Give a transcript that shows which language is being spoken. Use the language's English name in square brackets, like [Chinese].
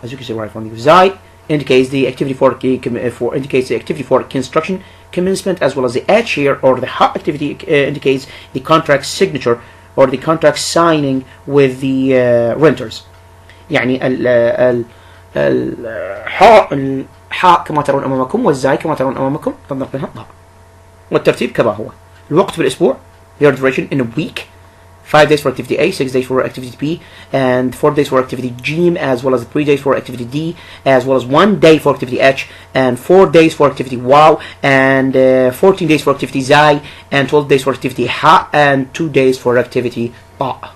[English] As you can see right from the زاي indicates the activity for construction commencement, as well as the H here or the HA activity indicates the contract signature or the contract signing with the renters. [Arabic] يعني الحاء كما ترون أمامكم والزاي كما ترون أمامكم تنطلق منها ضاء. والترتيب كما هو: الوقت في الأسبوع, [English] the duration in a week, 5 days for activity A, 6 days for activity B, and 4 days for activity G, as well as 3 days for activity D, as well as 1 day for activity H, and 4 days for activity Y, and 14 days for activity Z, and 12 days for activity H, and 2 days for activity A.